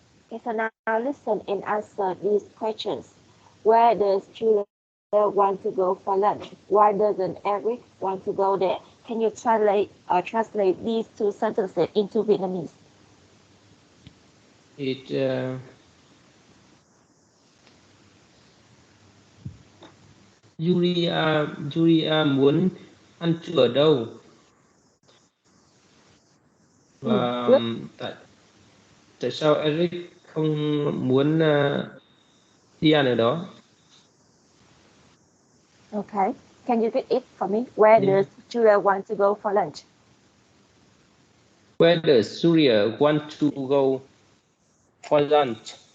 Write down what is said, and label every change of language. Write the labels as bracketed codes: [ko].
[en] Okay. So now listen and answer these questions. Where does Julia want to go for lunch? Why doesn't Eric want to go there? Can you translate these two sentences into Vietnamese? [vi] It Julia muốn ăn trưa ở đâu và [en] Good. [vi] tại sao Eric không muốn đi ăn ở đó? [en] Okay. Can you read it for me? Where Yeah. does Julia want to go for lunch? Where does Julia want to go for lunch?